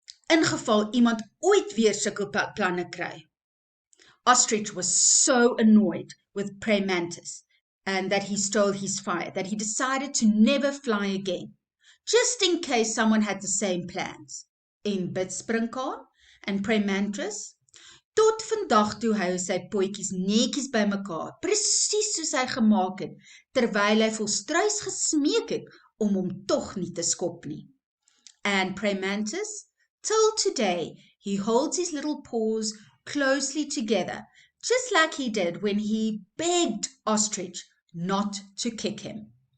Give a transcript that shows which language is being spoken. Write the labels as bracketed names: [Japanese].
[Afrikaans] In geval iemand ooit weer sulke planne kry. [English] Ostrich was so annoyed with Praying Mantis and that he stole his fire, that he decided to never fly again, just in case someone had the same plans. [Afrikaans] En Bidsprinkaan en Praying Mantis, tot vandag toe hou sy potjies netjies bymekaar, presies soos hy gemaak het, terwyl hy Volstruis gesmeek het om hom tog nie te skop nie. [English] And Praying Mantis, till today, he holds his little paws closely together, just like he did when he begged Ostrich not to kick him.